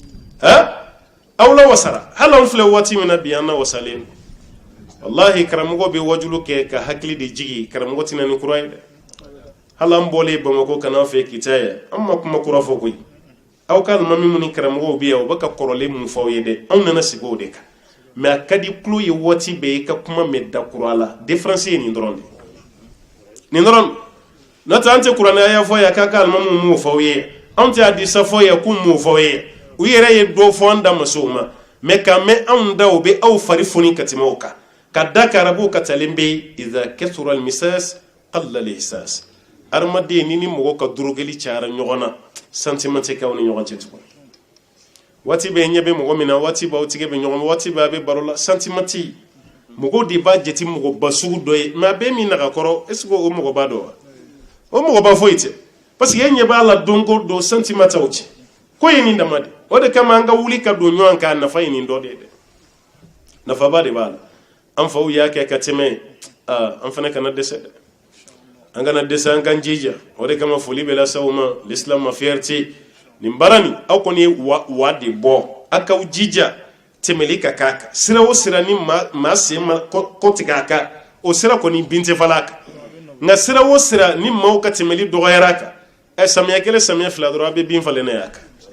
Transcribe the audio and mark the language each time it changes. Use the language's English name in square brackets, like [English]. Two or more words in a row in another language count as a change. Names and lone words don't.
[Bambara] aw la wasara hali an filɛ waati min na bi an na wasalen wallahi karamɔgɔ bɛ wajulu kɛ ka hakili de jigi karamɔgɔ tɛna ni kura ye dɛ hali an bɔlen Bamakɔ ka n'an fɛ Kitaya an ma kuma kura fɔ koyi aw ka alimami minnu ni karamɔgɔw bɛ yan u bɛ ka kɔrɔlen mun fɔ aw ye dɛ anw nana sigi o de kan mais a ka di tulo ye waati bɛɛ i ka kuma mɛn da kura la différence ye nin dɔrɔn de nin dɔrɔn n'o tɛ an tɛ kuranɛ aya fɔ yan k'a ka alimamiw m'o fɔ aw ye anw tɛ hadisa fɔ yan k'u m'o fɔ aw ye u yɛrɛ ye dɔ fɔ an da ma se o ma mais ka mɛn anw da o bɛ aw fari foni ka tɛmɛ o kan ka da ka arabuw ka talen bɛ [Arabic] إذا كثر المساس قل الإحساس [Bambara] adamaden ni mɔgɔ ka durogeli cayara ɲɔgɔn na sentiment tɛ kɛ aw ni ɲɔgɔn cɛ tuguni waati bɛɛ ɲɛ bɛ mɔgɔ min na waati b'aw tigɛ bɛ ɲɔgɔn waati bɛɛ a bɛ baro la sentiment tɛ yen mɔgɔw de b'a jate mɔgɔ ba sugu dɔ ye mais a bɛɛ min naga kɔrɔ [French] est ce que [Bambara] o mɔgɔ b'a dɔn wa o mɔgɔ ba foyi tɛ [French] parce que [Bambara] e ɲɛ b'a la don ko don sentiment t'aw cɛ ko ye nin dama de o de kama an ka wuli ka don ɲɔgɔn kan nafa ye nin dɔ de ye dɛ nafaba de b'a la an faw y'a kɛ ka tɛmɛ an fana kana dɛsɛ dɛ an kana dɛsɛ an k'an jija o de kama foli bɛ lase aw ma l'islam ma fierté nin baara nin aw kɔni ye wa de bɔ a k'aw jija tɛmɛli ka k'a kan sira o sira ni maa sen ma kɔ tigɛ a kan o sira kɔni bin tɛ falen a kan nka sira o sira ni maaw ka tɛmɛli dɔgɔyara a kan samiyɛ kelen samiyɛ fila dɔrɔn a bɛ bin falen na y'a kan